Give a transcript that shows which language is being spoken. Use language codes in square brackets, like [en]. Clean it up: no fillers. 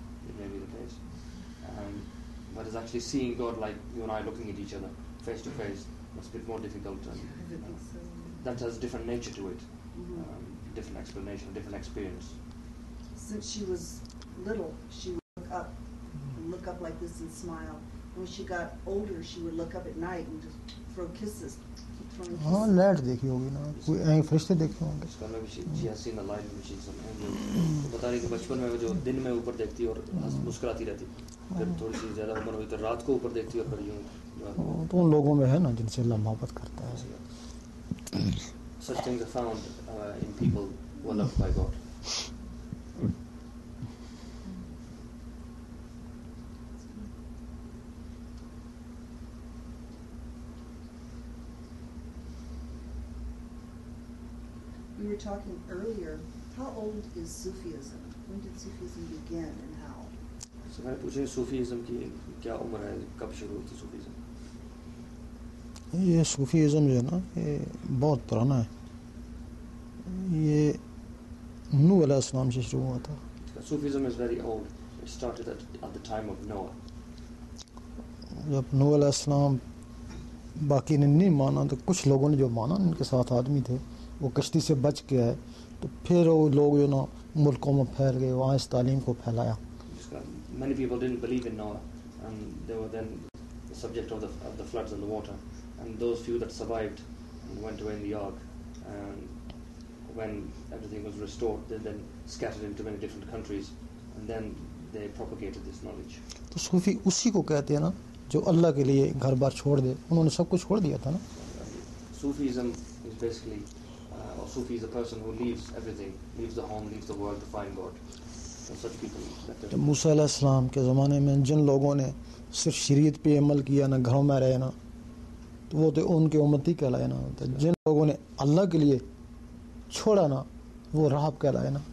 [en] It may be the case. But is actually seeing God like you and I looking at each other face to face, that's a bit more difficult. That has a different nature to it, different explanation, different experience. Since she was little, she would look up like this and smile. And when she got older, she would look up at night and just throw kisses. Keep throwing kisses. [hi] हाँ light देखी होगी ना, कोई ऐसे फरिश्ते देखे होंगे। [en] She has seen the light which is an angel. [hi] तो बता रही थी बचपन में वो जो दिन में ऊपर देखती और मुस्कुराती रहती, फिर थोड़ी सी ज़्यादा उम्र हुई तो रात को ऊपर देखती और फिर यूँ। तो उन लोगों में है ना जिनसे अल्लाह मोहब्बत करता है। [en] Such things are found in people who are loved by God. We were talking earlier, how old is Sufism? When did Sufism begin and how? [hi] So मैंने पूछा सूफीज़म की क्या उम्र है, कब शुरू हुई थी सूफीज़म? ये सूफीज़म जो है ना ये बहुत पुराना है। ये नूह अलैहिस्सलाम से शुरू हुआ था। [en] Sufism is very old. It started at the time of Noah. [hi] जब नूह अलैहिस्सलाम बाकी ने नहीं माना तो कुछ लोगों ने जो माना, इनके साथ आदमी थे, वो कश्ती से बच के आए, तो फिर वो लोग जो ना मुल्कों में फैल गए, वहाँ इस तालीम को फैलाया। [en] Many people didn't believe in Noah, and they were then the subject of the floods and the water. And those few that survived and went away in the ark, and when everything was restored, they then scattered into many different countries, and then they propagated this knowledge. [hi] तो सूफी उसी को कहते हैं ना जो अल्लाह के लिए घर बार छोड़ दे, उन्होंने सब कुछ छोड़ दिया था ना। [en] Sufism is basically, or Sufi is a person who leaves everything, leaves the home, leaves the world to find God. And such people. [hi] जब मूसा अलैहिस्सलाम के ज़माने में जिन लोगों ने सिर्फ शरीयत पे अमल किया ना, घरों में रहे ना, तो वो तो उनके उम्मती कहलाए ना। तो जिन लोगों ने अल्लाह के लिए छोड़ा ना, वो राहब कहलाए ना।